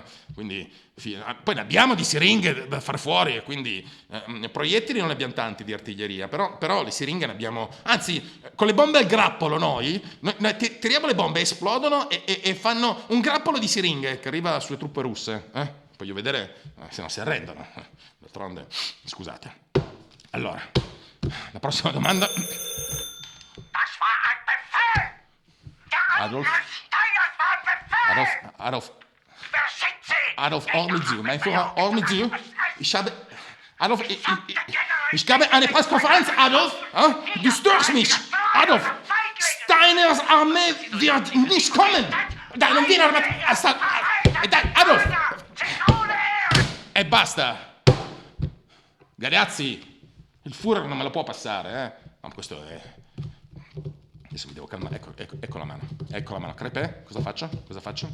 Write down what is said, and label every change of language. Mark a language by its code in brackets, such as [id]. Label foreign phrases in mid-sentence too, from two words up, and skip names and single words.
[it] Quindi poi ne abbiamo di siringhe da far fuori, e quindi proiettili non ne abbiamo tanti di artiglieria, però le siringhe ne abbiamo, anzi con le bombe al grappolo noi tiriamo le bombe, esplodono e fanno un grappolo di siringhe che arriva sulle truppe russe. Voglio vedere se non si arrendono. D'altronde, scusate. Allora, la prossima domanda. [de] Adolf, hör mir zu. Mein Führer, hör mir zu. Ich habe eine Pressekonferenz, Adolf. Du störst mich. Adolf, Steiners Armee wird nicht kommen. [it] Dai, non viene armata. Dai, Adolf. E basta. Ragazzi, il Führer non me lo può passare, Ma questo è Adesso mi devo calmare. Ecco la mano. Ecco la mano. Crepè, cosa faccio? Cosa faccio?